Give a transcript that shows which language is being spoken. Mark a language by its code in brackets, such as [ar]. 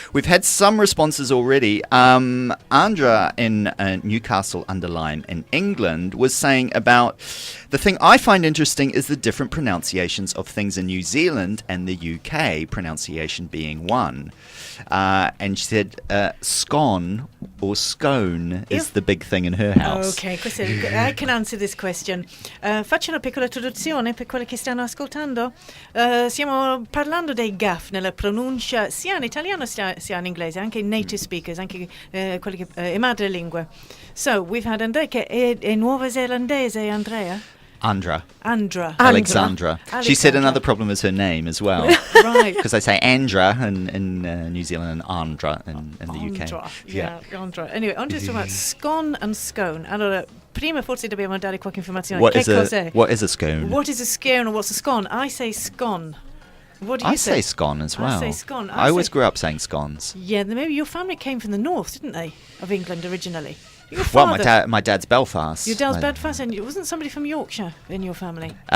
[en] We've had some responses already. Andra in Newcastle-under-Lyme in England was saying about the thing I find interesting is the different pronunciations of things in New Zealand and the UK, pronunciation being one. And she said scone or scone is the big thing in her house. Ok, I can answer this question. [it] Faccio una piccola introduzione per quelli che stanno ascoltando. Stiamo parlando dei gaff nella pronuncia sia in italiano sia in inglese, anche i native speakers, anche quelli che i madrelingue. [en] So, we've had [it] Andrea che è nuova zelandese, Andrea? [en] Andra. Alexandra. She said another problem is her name as well. Right. Because they say Andra in New Zealand and Andra in the Andra, UK. yeah, Andra. Anyway, Andra talking about scone and scone. [it] Allora, prima forse dobbiamo dare qualche informazione. [en] What [it] che [en] is [it] cos'è? [en] What is a scone? What is a scone or what's a scone? I say scone. What do you I say scone as well. I say scone. I always grew up saying scones. Yeah, maybe your family came from the north, didn't they, of England originally? Your Well, father, my dad's Belfast. Your dad's Belfast, and wasn't somebody from Yorkshire in your family?